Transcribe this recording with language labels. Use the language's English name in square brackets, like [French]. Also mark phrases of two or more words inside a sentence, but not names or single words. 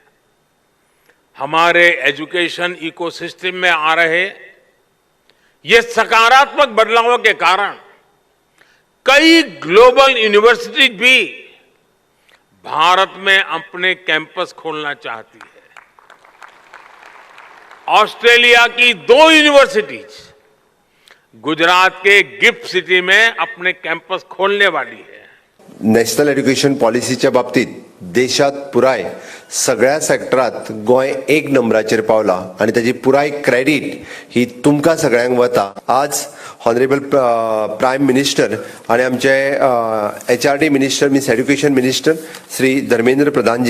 [Hindi] हमारे [English] education ecosystem [Hindi] में आ रहे ये सकारात्मक बदलावों के कारण कई [English] global universities [Hindi] भी भारत में अपने कैंपस खोलना चाहती है। ऑस्ट्रेलिया की 2 यूनिवर्सिटीज गुजरात के गिफ्ट सिटी में अपने कैंपस खोलने वाली है। [Konkani] नॅशनल एज्युकेशन पॉलिसीच्या बाबतीत देशात पुराय सगळ्या सेक्टरात गोंय 1 नंबराचेर पावला आणि त्याची पुराय क्रेडिट ही तुमकां सगळ्यांक वता। आज [English] honorable prime minister [Konkani] आणि आमचे [English] HRD minister means education minister [Konkani] श्री धर्मेंद्र प्रधानजी